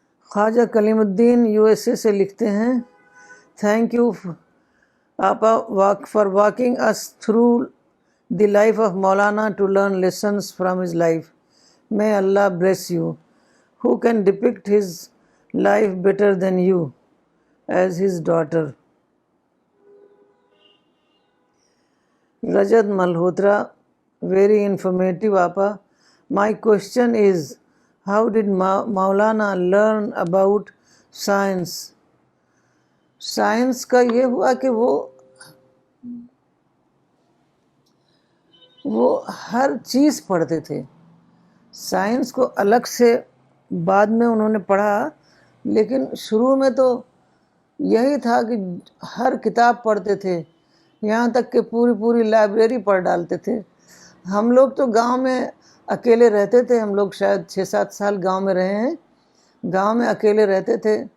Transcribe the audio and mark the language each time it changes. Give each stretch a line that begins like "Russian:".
Urdu: خواجہ کلیم الدین USA سے لکھتے ہیں،
English: Thank you آپا for walking us through the life of Maulana to learn lessons from his life. May Allah bless you. Who can depict his life better than you as his daughter? Rajat Malhotra, very informative, Appa. My question is, how did Maulana learn about science?
Urdu: Science کا یہ ہوا کہ وہ ہر چیز پڑھتے تھے۔ Science کو الگ سے بعد میں انہوں نے پڑھا، لیکن شروع میں تو یہی تھا کہ ہر کتاب پڑھتے تھے، یہاں تک کہ پوری لائبریری پڑھ ڈالتے تھے۔ ہم لوگ تو گاؤں میں اکیلے رہتے تھے، ہم لوگ شاید 6-7 سال گاؤں میں رہے ہیں، گاؤں میں اکیلے رہتے تھے۔